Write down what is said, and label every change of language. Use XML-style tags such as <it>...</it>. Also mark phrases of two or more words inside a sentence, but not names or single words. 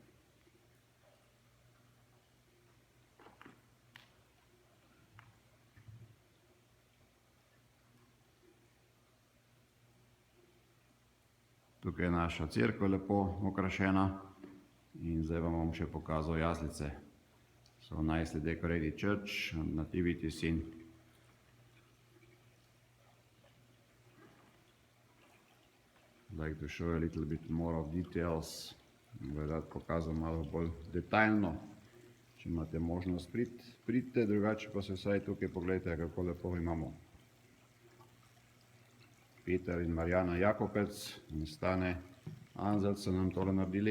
<sl>Tukaj je naša cerkev lepo okrašena in zdaj vam bom še pokazal jaslice.</sl> <en>So nicely decorated church and nativity scene. I'd like to show you a little bit more of details.</en> <sl>Bi rad pokazal malo bolj detaljno. Če imate možnost pridite, drugače pa se vsaj tukaj pogledajte, kako lepo imamo. Peter in Marjana Jakopec in Stane Anzelc so nam tole naredili.</sl>